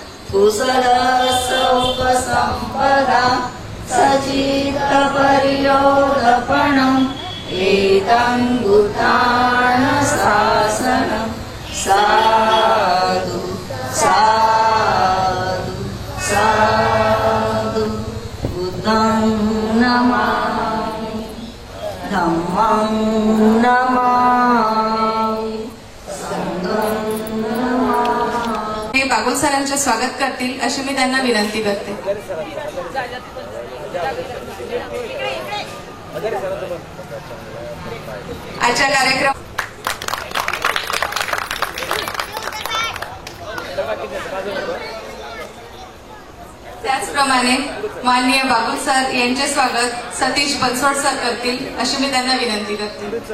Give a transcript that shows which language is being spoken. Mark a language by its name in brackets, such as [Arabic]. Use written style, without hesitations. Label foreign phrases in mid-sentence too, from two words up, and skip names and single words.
[Pali] कुशलसौपसम्पदा सचित्तपर्योदपणम् एतं बुद्धानुशासनं साधु साधु साधु बुद्धं नमामि धम्मं नमामि संघं नमामि। [Marathi] हे बागुल सरांचे स्वागत करतील अशी मी त्यांना विनंती करते। आजच्या कार्यक्रम त्याचप्रमाणे माननीय बागुल सर यांचे स्वागत सतीश बनसोड सर करतील अशी मी त्यांना विनंती करते।